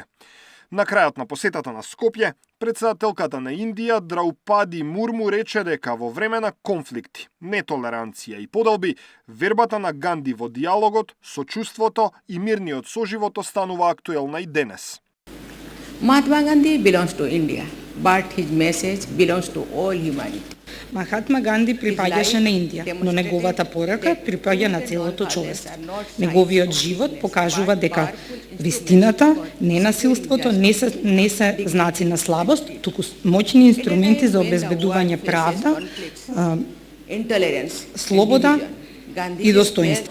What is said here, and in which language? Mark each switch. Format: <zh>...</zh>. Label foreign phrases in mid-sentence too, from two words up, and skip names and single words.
<mk>На крајот на посетата на Скопје, председателката на Индија Драупади Мурму рече дека во време на конфликти, нетолеранција и поделби, вербата на Ганди во диалогот, сочувството и мирниот соживот останува актуелна и денес.</mk> <en>Mahatma Gandhi belongs to India, but his message belongs to all humanity.</en> <mk>Махатма Ганди припаѓаше на Индија, но неговата порака припаѓа на целото човештво. Неговиот живот покажува дека вистината, ненасилството не се знаци на слабост, туку моćни инструменти за обезбедување правда, слобода и достоинство.</mk>